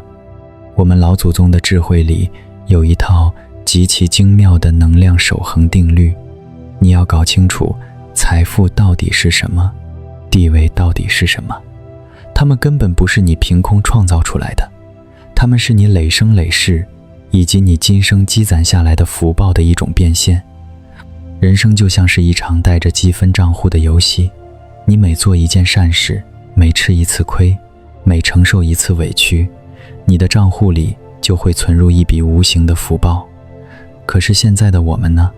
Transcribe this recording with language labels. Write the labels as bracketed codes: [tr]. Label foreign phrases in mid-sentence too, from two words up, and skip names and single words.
[zh] 我們老祖宗的智慧裡有一套極其精妙的能量守恆定律，你要搞清楚財富到底是什麼，地位到底是什麼。它們根本不是你憑空創造出來的，它們是你累生累世以及你今生積攢下來的福報的一種變現。人生就像是一場帶着積分賬戶的遊戲，你每做一件善事，每吃一次虧，每承受一次委屈，你的賬戶裡就會存入一筆無形的福報。可是現在的我們呢？